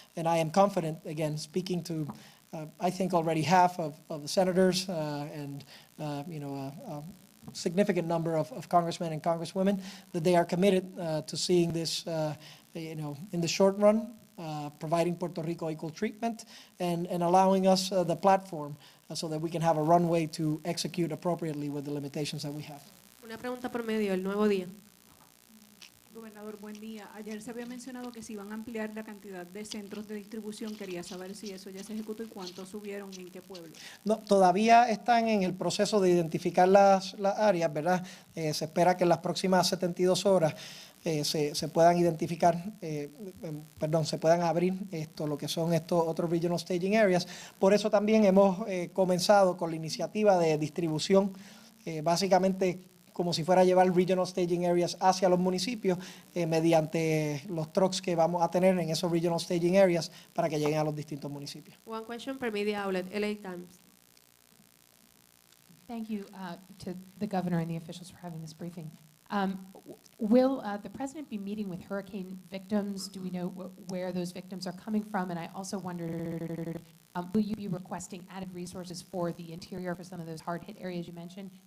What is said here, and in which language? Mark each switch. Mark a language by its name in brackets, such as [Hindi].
[English] And I am confident, again, speaking to, I think already half of the senators and a significant number of congressmen and congresswomen, that they are committed to seeing this, in the short run, providing Puerto Rico equal treatment and allowing us the platform so that we can have a runway to execute appropriately with the limitations that we have. [Spanish] Una pregunta por medio, el nuevo día. Gobernador, buen día. Ayer se había mencionado que se iban a ampliar la cantidad de centros de distribución. Quería saber si eso ya se ejecutó y cuántos subieron y en qué pueblos. No, todavía están en el proceso de identificar las áreas, ¿verdad? Se espera que en las próximas 72 horas se puedan identificar, se puedan abrir lo que son estos otros [English] regional staging areas. [Spanish] Por eso también hemos comenzado con la iniciativa de distribución, básicamente como si fuera a llevar [English] regional staging areas [Spanish] hacia los municipios mediante los trucks que vamos a tener en esos regional staging areas para que lleguen a los distintos municipios. [English] One question per media outlet, LA Times. Thank you to the governor and the officials for having this briefing. Will the president be meeting with hurricane victims? Do we know where those victims are coming from? And I also wondered, will you be requesting added resources for the interior for some of those hard-hit areas you mentioned?